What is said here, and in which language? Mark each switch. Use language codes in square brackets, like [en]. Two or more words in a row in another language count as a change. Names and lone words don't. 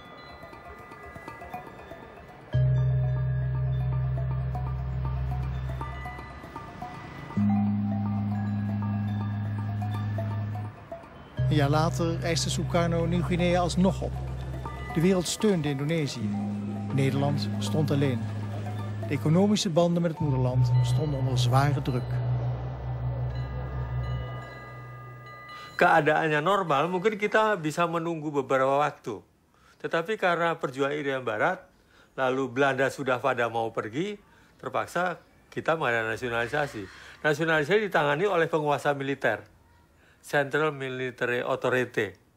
[nl] Een jaar later eiste Sukarno Nieuw-Guinea alsnog op. De wereld steunde Indonesië. Nederland stond alleen. De economische banden met het moederland stonden onder zware druk. [id] Keadaannya normal, mungkin kita bisa menunggu beberapa waktu. Tetapi karena perjuangan Irian Barat, lalu Belanda sudah pada mau pergi, terpaksa kita mengadakan nasionalisasi. Nasionalisasi ditangani oleh penguasa militer, [en] Central Military Authority.